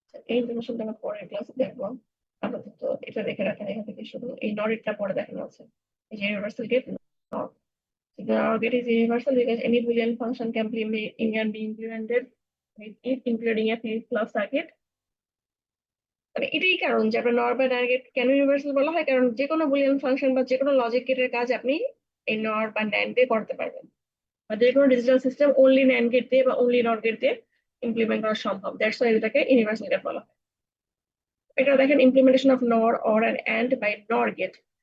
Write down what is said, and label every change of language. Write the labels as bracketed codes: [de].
[bn] এই ইনফরমেশনটা আমরা পরের ক্লাসে দেখবো। আপাতত এটা দেখে রাখেন, এখান থেকে শুধু এই নরেটটা পরে দেখানো আছে। এই যে ইউনিভার্সাল গেট নর। [en] The OR gate is universal because any Boolean function can be implemented with it, including a flip-flop circuit. [bn] মানে এটাই কারণ যে আপনার নর বা NAND গেট কেন ইউনিভার্সাল বলা হয়, কারণ যে কোনো বুলিয়ান ফাংশন বা যে কোনো লজিক গেটের কাজ আপনি এই নর বা NAND দিয়ে করতে পারবেন, বা যে কোনো digital system only NAND gate দিয়ে বা অনলি নর গেট দিয়ে ইমপ্লিমেন্ট করা সম্ভব। [en] that's why [bn] এটাকে ইউনিভার্সাল গেট বলা হয়। এটা দেখেন [en] Implementation of NOR OR AND by NOR gate.